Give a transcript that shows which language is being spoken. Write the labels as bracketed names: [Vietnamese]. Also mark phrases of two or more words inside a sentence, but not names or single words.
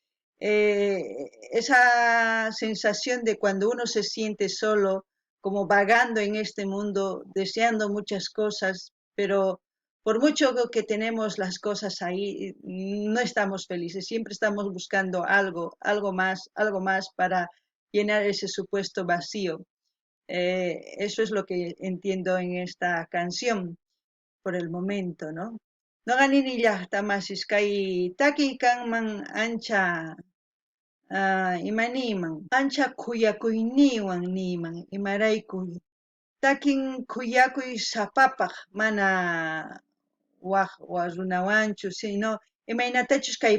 [Spanish] Esa sensación de cuando uno se siente solo, como vagando en este mundo, deseando muchas cosas, pero por mucho que tenemos las cosas ahí, no estamos felices, siempre estamos buscando algo más para llenar ese supuesto vacío. Eso es lo que entiendo en esta canción por el momento, ¿no? [Quechua] No ganini llaqtamasis kay taki kanman ancha imaniman, ancha kuyakuyniwan niman imaraykuy. Takin kuyakuy sapapaq mana waq runawanchu, sino imaynatachus kay